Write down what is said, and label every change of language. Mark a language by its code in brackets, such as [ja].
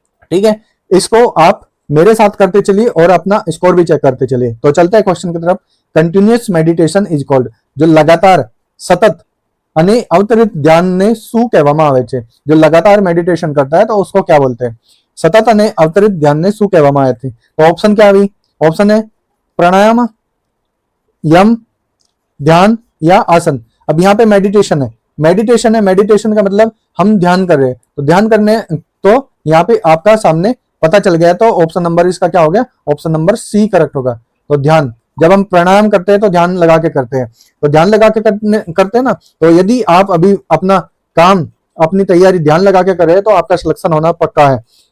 [hi] ठीक है, इसको आप मेरे साथ करते चलिए और अपना स्कोर भी चेक करते चलिए। तो चलते हैं क्वेश्चन की तरफ। [en] continuous meditation is called, [hi] जो लगातार सतत [gu] અને અવતરિત ધ્યાનને શું કહેવામાં આવે છે? [hi] जो लगातार मेडिटेशन करता है तो उसको क्या बोलते हैं? [gu] सतत અને અવતરિત ધ્યાનને શું કહેવામાં આવે છે? [hi] तो ऑप्शन क्या हुई? ऑप्शन है प्राणायाम, यम, ध्यान या आसन। अब यहाँ पे मेडिटेशन है, मेडिटेशन का मतलब हम ध्यान कर रहे हैं, तो ध्यान करने, तो यहाँ पे आपका सामने पता चल गया, तो ऑप्शन नंबर इसका क्या हो गया? ऑप्शन नंबर सी करेक्ट होगा। तो ध्यान, जब हम प्राणायाम करते हैं तो ध्यान लगा के करते हैं, तो ध्यान लगा के करते हैं ना, तो यदि आप अभी अपना काम, अपनी तैयारी ध्यान लगा के कर रहे हैं तो आपका सिलेक्शन होना पक्का है।